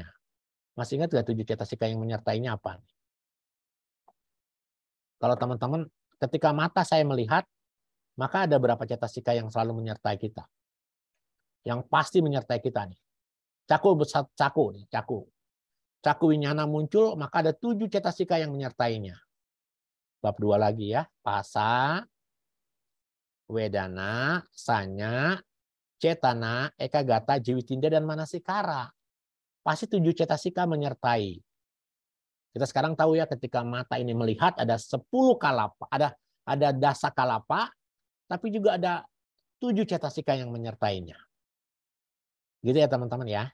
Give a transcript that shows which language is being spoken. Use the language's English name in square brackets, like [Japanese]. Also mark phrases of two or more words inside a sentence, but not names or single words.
[Indonesian] Masih ingat nggak 7 cetasika yang menyertainya apa? Kalau teman-teman, ketika mata saya melihat, maka ada berapa cetasika yang selalu menyertai kita? Yang pasti menyertai kita nih. [Pali] Caku winyana [Indonesian] muncul, maka ada 7 cetasika yang menyertainya. Bab 2 lagi ya. Pasa, [Pali] wedana, sanya, cetana, ekagata, jiwitinda, [Indonesian] dan manasikara. Pasti 7 cetasika menyertai. Kita sekarang tahu ya ketika mata ini melihat ada 10 kalapa, ada [Pali] dasa kalapa, [Indonesian] tapi juga ada 7 cetasika yang menyertainya. Gitu ya teman-teman ya.